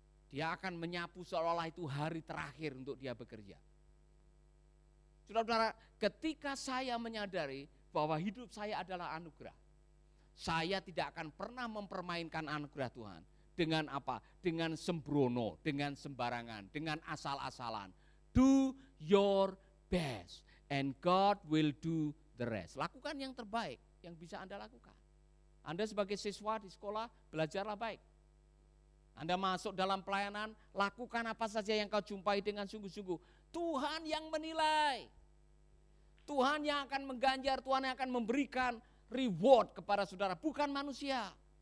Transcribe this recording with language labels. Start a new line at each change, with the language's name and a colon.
Indonesian: Dia akan menyapu seolah-olah itu hari terakhir untuk dia bekerja. Saudara-saudara, ketika saya menyadari bahwa hidup saya adalah anugerah, saya tidak akan pernah mempermainkan anugerah Tuhan. Dengan apa? Dengan sembrono, dengan sembarangan, dengan asal-asalan.
English: Do your best and God will do the rest.
Indonesian: Lakukan yang terbaik yang bisa Anda lakukan. Anda sebagai siswa di sekolah, belajarlah baik. Anda masuk dalam pelayanan, lakukan apa saja yang kau jumpai dengan sungguh-sungguh. Tuhan yang menilai. Tuhan yang akan mengganjar, Tuhan yang akan memberikan reward kepada saudara, bukan manusia.